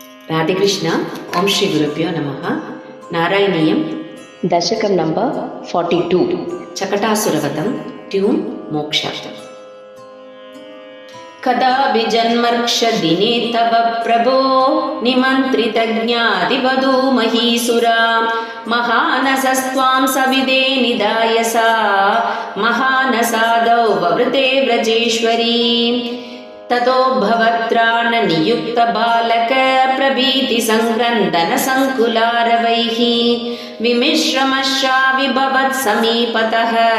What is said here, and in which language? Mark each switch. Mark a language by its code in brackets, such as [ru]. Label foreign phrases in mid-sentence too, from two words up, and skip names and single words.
[te] రాధేకృష్ణ. [sa] ఓం శ్రీ గురుభ్యో నమః. [te] నారాయణీయం దశకం నంబర్ 42 చకటాసురవతం ట్యూన్ మోక్ష. [sa] कदा विजन्मर्क्षदिने तव प्रभो निमन्त्रितज्ञातिवधू महीसुरा महानसस्त्वां सविदे निधाय सा महानसादौ ववृते व्रजेश्वरी ततो भवत्राणनियुक्तबालक प्रभीतिसङ्क्रन्दनसङ्कुलारवैः विमिश्रमश्राविभवत् समीपतः